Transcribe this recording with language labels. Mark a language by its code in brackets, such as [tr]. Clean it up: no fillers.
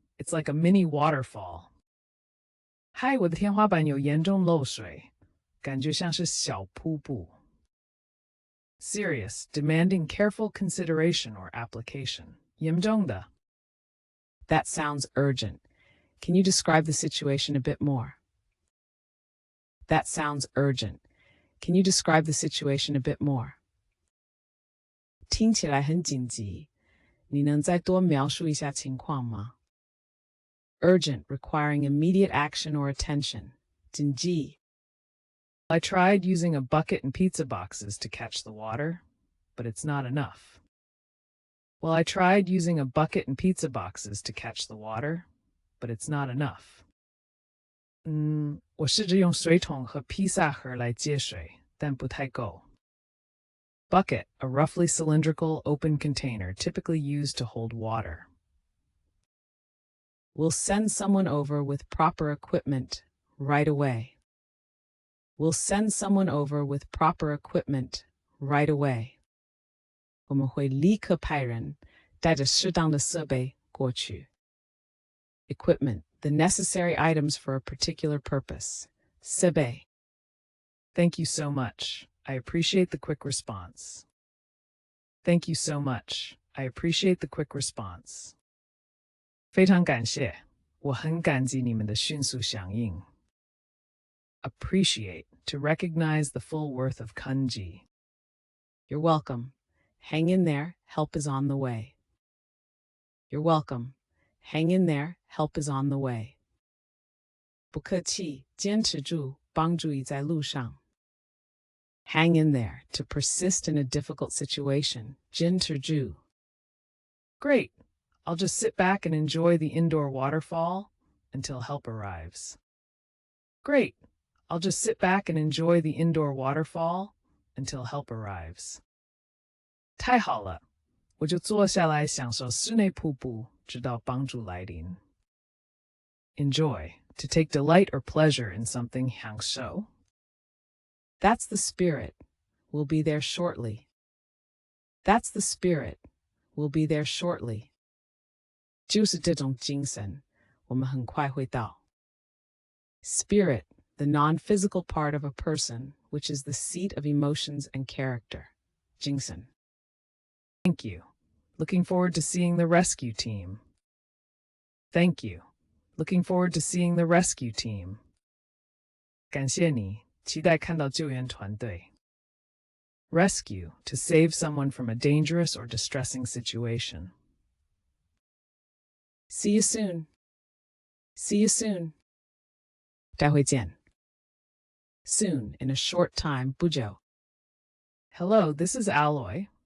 [en] It's like a mini waterfall. [zh] Hi, 我的天花板有严重漏水，感觉像是小瀑布。 [en] Serious, demanding careful consideration or application. [zh] 严重的。 [en] That sounds urgent. Can you describe the situation a bit more? That sounds urgent. Can you describe the situation a bit more? [zh] 听起来很紧急，你能再多描述一下情况吗？ [en] Urgent, requiring immediate action or attention. [zh] 紧急。 [en] I tried using a bucket and pizza boxes to catch the water, but it's not enough. Well, I tried using a bucket and pizza boxes to catch the water, but it's not enough. [zh] 我试着用水桶和披萨盒来接水，但不太够。 [en] Bucket, a roughly cylindrical, open container typically used to hold water. We'll send someone over with proper equipment right away. We'll send someone over with proper equipment right away. [zh] 我们会立刻派人带着适当的设备过去。 [en] Equipment, the necessary items for a particular purpose. [zh] 设备。 [en] Thank you so much. I appreciate the quick response. Thank you so much. I appreciate the quick response. [zh] 非常感谢，我很感激你们的迅速响应。 [en] Appreciate, to recognize the full worth of kanji. You're welcome. Hang in there, help is on the way. You're welcome. Hang in there, help is on the way. [zh] 不客气，坚持住，帮助已在路上。 [en] Hang in there, to persist in a difficult situation. [zh] 坚持住。 [en] Great. I'll just sit back and enjoy the indoor waterfall until help arrives. Great. I'll just sit back and enjoy the indoor waterfall until help arrives. [zh] 太好了，我就坐下来享受室内瀑布，直到帮助来临。 [en] Enjoy, to take delight or pleasure in something [zh] 享受。 [en] That's the spirit. We'll be there shortly. That's the spirit. We'll be there shortly. [zh] 就是这种精神，我们很快会到。 [en] Spirit, the non-physical part of a person, which is the seat of emotions and character. [zh] 精神。 [en] Thank you. Looking forward to seeing the rescue team. Thank you. Looking forward to seeing the rescue team. [zh] 感谢你，期待看到救援团队。 [en] Rescue, to save someone from a dangerous or distressing situation. See you soon. See you soon. [zh] 待会见。 [en] Soon, in a short time, [zh] 不久。 [en] Hello, this is Alloy.